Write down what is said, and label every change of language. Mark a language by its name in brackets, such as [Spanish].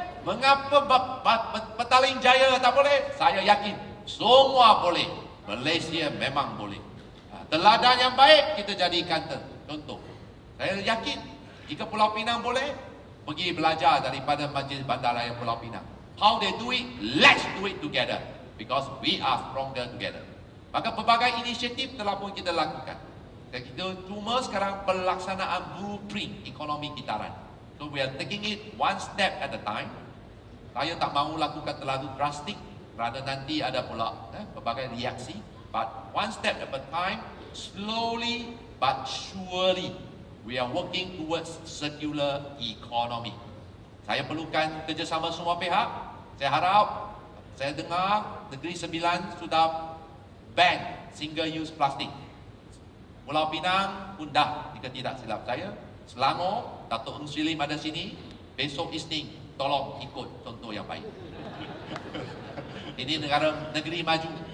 [Malay] Mengapa Petaling Jaya tak boleh? Saya yakin semua boleh. Malaysia memang boleh. Teladan yang baik kita jadikan contoh. Saya yakin jika Pulau Pinang boleh, pergi belajar daripada Majlis Bandaraya Pulau Pinang. [English] how they do it, let's do it together. Because we are stronger together. [Malay] Maka pelbagai inisiatif telah pun kita lakukan. Dan kita cuma sekarang pelaksanaan blueprint ekonomi kitaran. [English] So we are taking it one step at a time. [Malay] Saya tak mahu lakukan terlalu drastik kerana nanti ada pula pelbagai reaksi. [English] But one step at a time, slowly but surely, we are working towards circular economy. [Malay] Saya perlukan kerjasama semua pihak. Saya harap, saya dengar Negeri Sembilan sudah ban single use plastik. Pulau Pinang pun dah, jika tidak silap saya. Selangor, Datuk Eng Sri Lim ada sini. Besok Isnin, tolong ikut contoh yang baik. Ini negeri maju.